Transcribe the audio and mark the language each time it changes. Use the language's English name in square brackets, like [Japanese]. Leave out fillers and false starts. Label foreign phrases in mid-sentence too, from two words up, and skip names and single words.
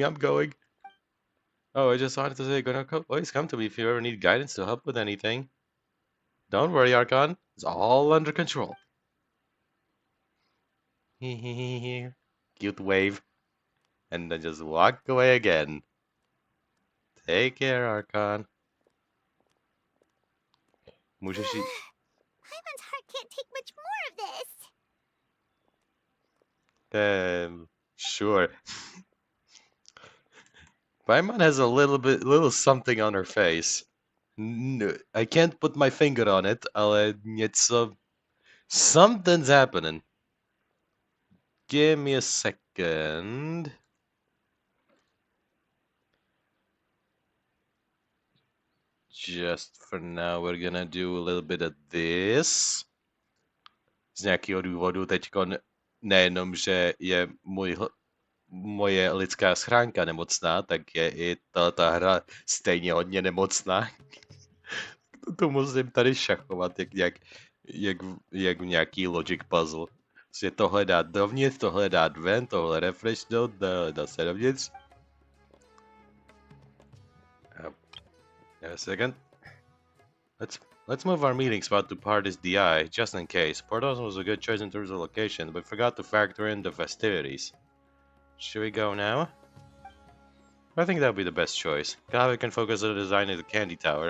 [English] Oh, I just wanted to say, you're gonna always come to me if you ever need guidance to help with anything. Don't worry, Archon. It's all under control. Cute wave. And then just walk away again. Take care, [Czech] Archon. Můžeš jít... [English] Paimon's heart can't take much more of this. Sure. Paimon has a little something on her face. No, I can't put my finger on it, [Czech] ale něco... [English] Something's happening. Give me a second. Just for now, we're gonna do a little bit of this. [Czech] Z nějakého důvodu teďko nejenom, že je moje lidská schránka nemocná, tak je i ta hra stejně hodně nemocná. To musím tady šachovat, jak v nějaký [English] logic puzzle. [Czech] Prostě tohle dát dovnitř, tohle dát ven, tohle refreshnout, dá se dovnitř. [English] A second. Let's move our meeting spot to Party's DI, just in case. Portos was a good choice in terms of location, but forgot to factor in the festivities. Should we go now? I think that would be the best choice. Kave can focus on the design of the candy tower.